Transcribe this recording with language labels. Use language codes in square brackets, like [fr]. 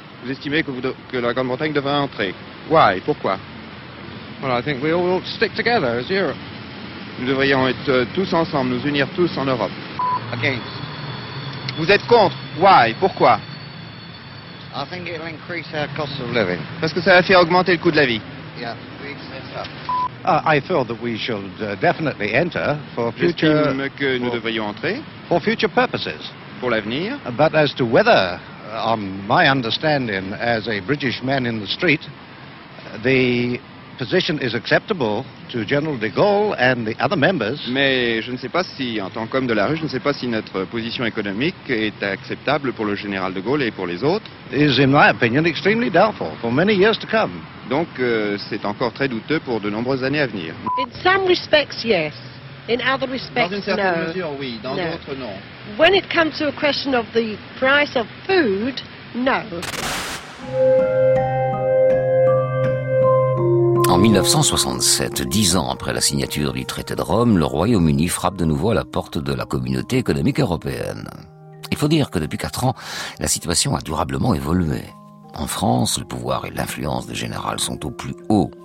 [fr] Vous estimez que, que la Grande-Bretagne devrait entrer? [en] Why? [fr] Pourquoi? [en] Well, I think we all ought to stick together as Europe. [fr] Nous devrions être tous ensemble, nous unir tous en Europe. [en] Against. [fr] Vous êtes contre? [en] Why? [fr] Pourquoi? [en] I think it'll increase our cost of living. [fr] Parce que ça va faire augmenter le coût de la vie. [en] Yeah, we accept that. I feel that we should definitely enter for future... [fr] J'estime que nous devrions entrer. [en] For future purposes. [fr] Pour l'avenir. [en] But as to whether, on my understanding as a British man in the street, the position is acceptable to General de Gaulle and the other members... [fr] Mais je ne sais pas si, en tant qu'homme de la rue, je ne sais pas si notre position économique est acceptable pour le Général de Gaulle et pour les autres. [en] Is, in my opinion, extremely doubtful for many years to come. [fr] Donc, c'est encore très douteux pour de nombreuses années à venir. [en] In some respects, yes. In other respects, [fr] dans une certaine [en] no. [fr] mesure, oui. Dans [en] no. [fr] d'autres, non. [en] When it comes to a question of the price of food, no. [fr] En 1967, 10 ans après la signature du traité de Rome, le Royaume-Uni frappe de nouveau à la porte de la communauté économique européenne. Il faut dire que depuis 4 ans, la situation a durablement évolué. En France, le pouvoir et l'influence des générales sont au plus haut.